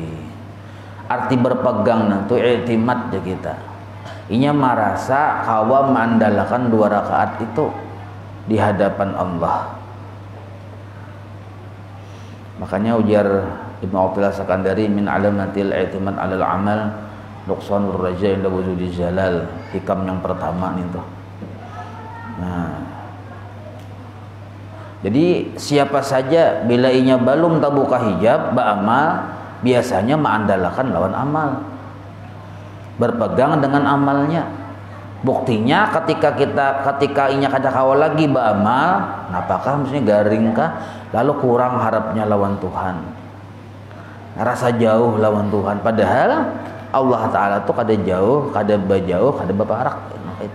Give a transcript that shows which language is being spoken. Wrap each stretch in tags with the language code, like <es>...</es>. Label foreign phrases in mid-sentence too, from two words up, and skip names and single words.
<id>Arti berpegang itu i'timad ya kita.</id> <bjn>Inya merasa kawa mengandalkan 2 rakaat itu di hadapan Allah. Makanya ujar Ibnu Athilah Sakandari,</bjn> <ar>من علامات الاعتماد على العمل نقصان الرجاء عند وجود جلال.</ar> <bjn>Hikam yang pertama nih tuh. Nah, jadi siapa saja bila inya belum tabuka hijab ba'amal, biasanya mengandalkan lawan amal, berpegang dengan amalnya. Buktinya ketika inya kada kawal lagi ba'amal, napakah maksudnya garingkah, lalu kurang harapnya lawan Tuhan, rasa jauh lawan Tuhan, padahal Allah Ta'ala tuh kada jauh, kada bajauh, kada baparak itu.</bjn>